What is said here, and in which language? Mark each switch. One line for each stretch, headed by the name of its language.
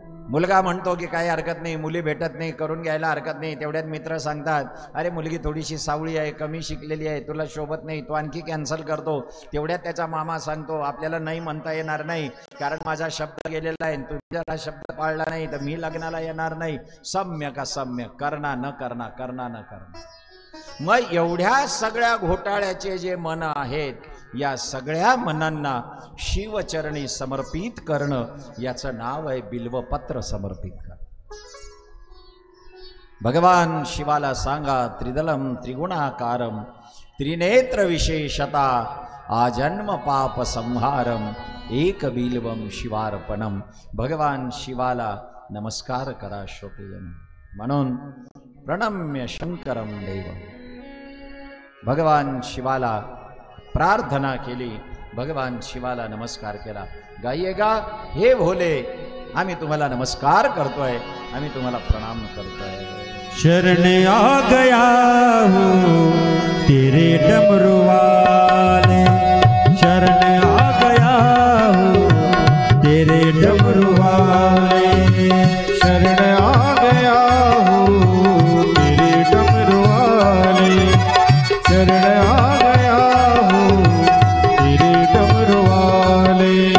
Marathi: मुलगा म्हणतो की काही हरकत नाही, मुली भेटत नाही, करून घ्यायला हरकत नाही. तेवढ्यात मित्र सांगतात, अरे मुलगी थोडीशी सावळी आहे, कमी शिकलेली आहे, तुला शोभत नाही, तो आणखी कॅन्सल करतो. तेवढ्यात त्याचा मामा सांगतो, आपल्याला नाही म्हणता येणार नाही, कारण माझा शब्द गेलेला आहे, तुझ्याला शब्द पाळला नाही तर मी लग्नाला येणार नाही.
Hindi: सम्यक असम्यक, करना न करना, करना न करना.
Marathi: मग एवढ्या सगळ्या घोटाळ्याचे जे मन आहेत, या सगळ्या मनांना शिवचरणी समर्पित करणं, याचं नाव आहे बिल्वपत्र समर्पित करणं. भगवान शिवाला सांगा,
Sanskrit: त्रिदलम त्रिगुणाकारम त्रिनेत्र विशेषता आजन्म पाप संहारम एक बिल्वम शिवार्पणम.
Marathi: भगवान शिवाला नमस्कार करा श्रोतेजन. म्हणून
Sanskrit: प्रणम्य शंकरम देवम,
Marathi: भगवान शिवाला प्रार्थना केली, भगवान शिवाला नमस्कार केला. गाइएगा, हे भोले आम्ही तुम्हाला नमस्कार करतोय, आम्ही तुम्हाला प्रणाम करतोय.
Hindi: शरण आ गया हूँ तेरे डमरू वाले, शरण आ गया हूँ तेरे डमरू वाले, शरण आ गया हूँ तेरे डमरू वाले, शरण आ गया हूँ तेरे डमरू वाले.